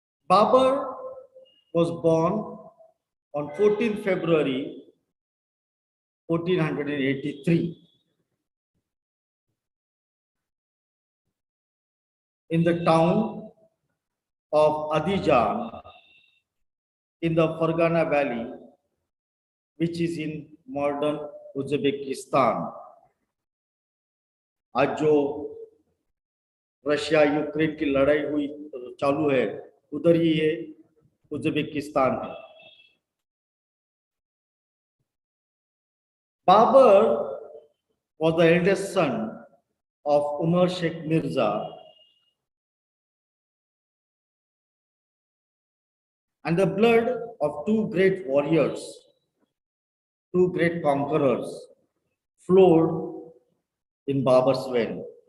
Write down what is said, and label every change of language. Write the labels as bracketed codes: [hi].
[en] Babur was born on 14 February 1483 in the town of Adijan in the Fergana Valley, which is in modern Uzbekistan. [hi] आज जो Russia Ukraine की लड़ाई हुई चालू है, उधर ही ये उज्बेकिस्तान है. [en] Babur was the eldest son of Umar Sheikh Mirza and the blood of two great warriors, two great conquerors flowed in Babur's vein.